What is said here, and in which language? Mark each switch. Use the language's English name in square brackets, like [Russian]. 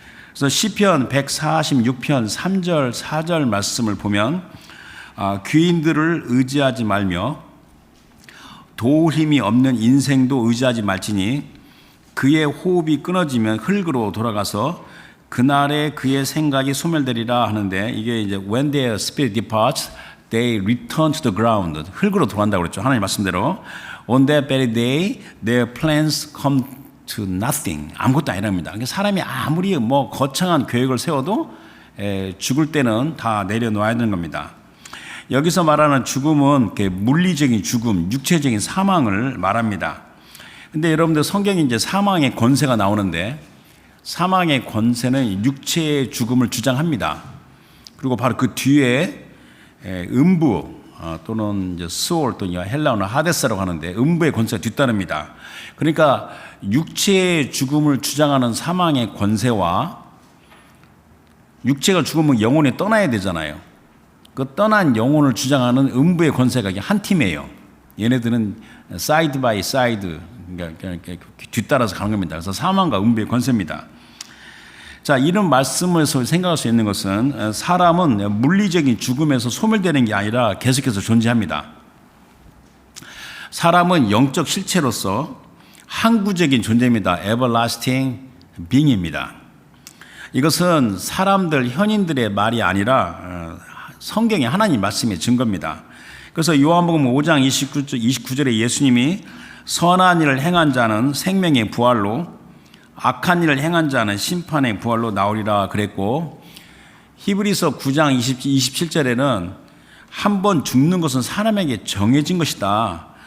[Korean] 그래서 시편 146편 3절 4절 말씀을 보면 귀인들을 의지하지 말며 도울 힘이 없는 인생도 의지하지 말지니 그의 호흡이 끊어지면 흙으로 돌아가서 그날에 그의 생각이 소멸되리라 하는데, 이게 이제 [English] when their spirit departs they return to the ground. [Korean] 흙으로 돌아간다고 그랬죠. 하나님 말씀대로. [English] On that very day, their plans come to nothing. [Korean] 아무것도 아니랍니다. 그러니까 사람이 아무리 뭐 거창한 계획을 세워도 죽을 때는 다 내려놓아야 되는 겁니다. 여기서 말하는 죽음은 물리적인 죽음, 육체적인 사망을 말합니다. 근데 여러분들 성경에 이제 사망의 권세가 나오는데, 사망의 권세는 육체의 죽음을 주장합니다. 그리고 바로 그 뒤에 음부 또는 이제 스올 또는 헬라어는 하데스라고 하는데 음부의 권세가 뒤따릅니다. 그러니까 육체의 죽음을 주장하는 사망의 권세와 육체가 죽으면 영혼이 떠나야 되잖아요. 그 떠난 영혼을 주장하는 음부의 권세가 한 팀이에요. 얘네들은 [English] 사이드 바이 사이드, [Korean] 그러니까 뒤따라서 가는 겁니다. 그래서 사망과 음부의 권세입니다. 자, 이런 말씀에서 생각할 수 있는 것은 사람은 물리적인 죽음에서 소멸되는 게 아니라 계속해서 존재합니다. 사람은 영적 실체로서 항구적인 존재입니다. [English] everlasting being입니다. [Korean] 이것은 사람들, 현인들의 말이 아니라 성경의 하나님 말씀의 증거입니다. 그래서 요한복음 5장 29절에 예수님이 선한 일을 행한 자는 생명의 부활로, 악한 일을 행한 자는 심판의 부활로 나오리라 그랬고, 히브리서 9장 27절에는 한 번 죽는 것은 사람에게 정해진 것이다.